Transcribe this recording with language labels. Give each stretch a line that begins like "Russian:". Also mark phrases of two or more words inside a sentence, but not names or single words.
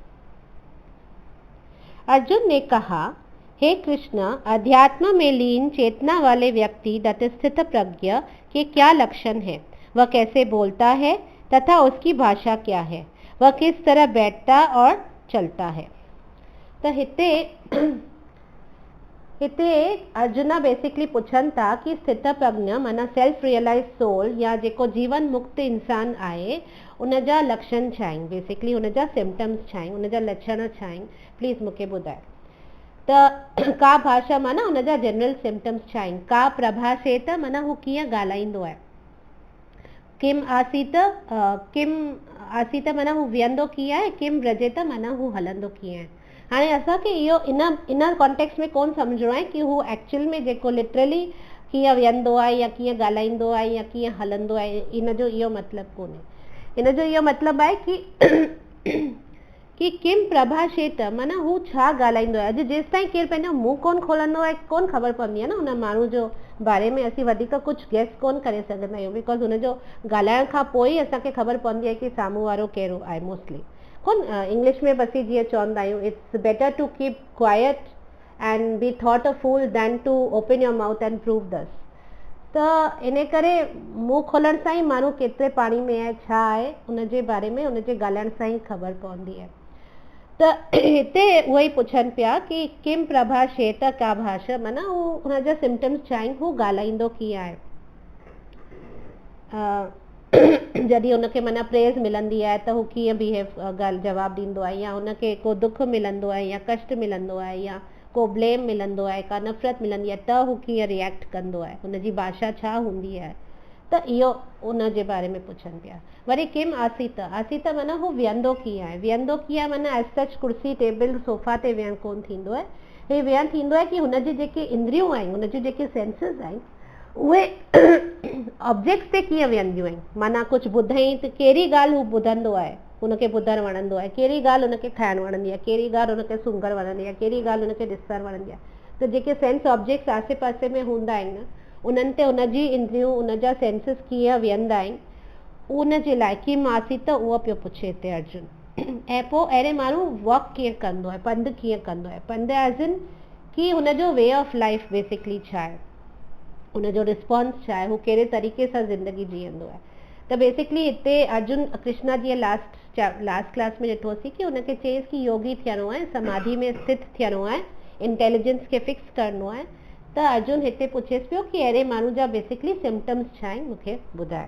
Hindi: अर्जुन ने कहा, हे कृष्ण, अध्यात्म में लीन चेतना वाले व्यक्ति तटस्थित प्रज्ञ के क्या लक्षण है, वह कैसे बोलता है तथा उसकी भाषा क्या है, वह किस तरह बैठता और चलता है।
Sindhi: तो हिते अर्जुना बेसिकली पुछन था कि
Sanskrit: स्थित प्रज्ञ
Sindhi: माना
English: self realize soul
Sindhi: या जेको जीवन मुक्त इंसान आहे उन जा लक्षण छा आहिनि, बेसिकली उन जा सिम्टम्स छा आहिनि, उन जा लक्षण छा आहिनि, प्लीज़ मूंखे ॿुधाए। त
Sanskrit: का भाषा
Sindhi: माना उन जा
English: general symptoms
Sindhi: छा आहिनि,
Sanskrit: का प्रभाषेत
Sindhi: माना हू कीअं ॻाल्हाईंदो आहे,
Sanskrit: किम आसीत
Sindhi: माना हू विहंदो कीअं आहे,
Sanskrit: किम व्रजेत
Sindhi: माना हू हलंदो कीअं आहे। हाणे असांखे इहो
English: in context
Sindhi: में कोन सम्झणो आहे कि हू एक्चुअल में जेको लिटरली कीअं विहंदो आहे या कीअं ॻाल्हाईंदो आहे या कीअं हलंदो आहे, इन जो इहो मतिलबु कोन्हे। इन जो इहो मतिलबु आहे कि
Sanskrit: किम प्रभाषेत
Sindhi: माना हू छा ॻाल्हाईंदो आहे। अॼु जेसि ताईं केरु पंहिंजो मुंहुं कोन खोलंदो आहे कोन ख़बर पवंदी आहे न उन माण्हू जो बारे में। असीं वधीक कुझु गेस कोन करे सघंदा आहियूं, बिकॉज हुनजो ॻाल्हाइण खां पोइ ई असांखे ख़बर पवंदी आहे कि साम्हूं वारो कहिड़ो आहे। मोस्टली कोन इंग्लिश में बसी जीअं चवंदा आहियूं,
English: It's better to keep quiet and be thought a fool than to open your mouth and prove this.
Sindhi: त इन करे मुंहुं खोलण सां ई माण्हू केतिरे पाणी में आहे, छा आहे, उनजे बारे में उनजे ॻाल्हाइण सां ई ख़बर पवंदी आहे। त हिते उहो ई पुछनि पिया कि
Sanskrit: किम प्रभाषेत का भाषा
Sindhi: माना हू हुनजा सिम्टम्स छा आहिनि, हू ॻाल्हाईंदो कीअं आहे। जॾहिं हुनखे माना प्रेज़ मिलंदी आहे त हू कीअं बिहेव ॻाल्हि जवाबु ॾींदो आहे, या हुनखे को दुख मिलंदो आहे या कष्ट मिलंदो आहे या को ब्लेम मिलंदो आहे, का नफ़रत मिलंदी आहे त हू कीअं रिएक्ट कंदो आहे, हुनजी भाषा छा हूंदी आहे। त इहो उन जे बारे में पुछनि पिया। वरी
Sanskrit: किम आसीत
Sindhi: माना हू विहंदो कीअं आहे। विहंदो कीअं माना
English: as such
Sindhi: कुर्सी टेबल सोफ़ा ते विहण कोन थींदो आहे। हे विहण थींदो आहे कि हुनजी जेके इंद्रियूं आहिनि, हुनजी जेके सेंसिस आहिनि, उहे ऑब्जेक्ट्स ते कीअं विहंदियूं आहिनि। माना कुझु ॿुधई त कहिड़ी ॻाल्हि हू ॿुधंदो आहे, हुनखे ॿुधणु वणंदो आहे, कहिड़ी ॻाल्हि हुनखे खाइणु वणंदी आहे, कहिड़ी ॻाल्हि हुनखे सूंघणु वणंदी आहे, कहिड़ी ॻाल्हि हुनखे ॾिसणु वणंदी आहे। त जेके
English: sense objects
Sindhi: आसे पासे में हूंदा आहिनि न, उन्हनि ते उनजी इंद्रियूं उनजा सेंसिस कीअं विहंदा आहिनि, उन जे लाइ
Sanskrit: किम आसीत
Sindhi: उहो पियो पुछे हिते अर्जुन। ऐं पोइ अहिड़े माण्हू वॉक कीअं कंदो आहे, पंधु कीअं कंदो आहे। पंधु
English: as in
Sindhi: कि हुनजो
English: way of life
Sindhi: बेसिकली छा आहे, हुनजो रिस्पॉन्स छा आहे, हू कहिड़े तरीक़े सां ज़िंदगी जीअंदो आहे। त बेसिकली हिते अर्जुन कृष्णा जीअं
English: last class
Sindhi: में ॾिठोसीं कि हुनखे चयईंसि कि योगी थियणो आहे, समाधि में स्थित थियणो आहे, इंटेलिजेंस खे फिक्स करणो आहे। त अर्जुन हिते पुछेसि पियो कि अहिड़े माण्हू जा बेसिकली सिम्टम्स छा आहिनि, मूंखे ॿुधाए।